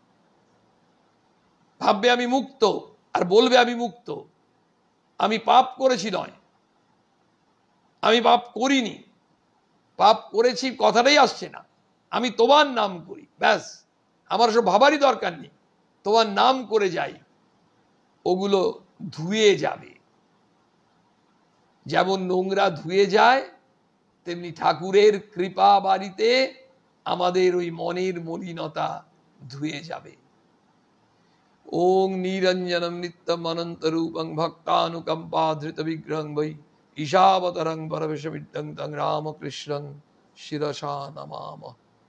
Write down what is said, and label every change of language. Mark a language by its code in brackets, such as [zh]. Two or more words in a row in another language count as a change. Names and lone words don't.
[bn] ভাববে আমি মুক্ত, আর বলবে আমি মুক্ত, আমি পাপ করেছি নয়, আমি পাপ করিনি, পাপ করেছি কথাটাই আসছে না, আমি তোমার নাম করি, ব্যাস, আমার সব ভাবারই দরকার নেই, তোমার নাম করে যাই, ওগুলো ধুয়ে যাবে। যেমন নোংরা ধুয়ে যায়, তেমনি ঠাকুরের কৃপা বাড়িতে আমাদের ওই মনের মলিনতা ধুয়ে যাবে। [sa] ओं निरञ्जनम् नित्यम् अनन्त रूपं भक्तानुकम्पा धृत विग्रहं वै ईशावतरं परवेशमिद्यं तं रामकृष्णं शिरसा नमामः।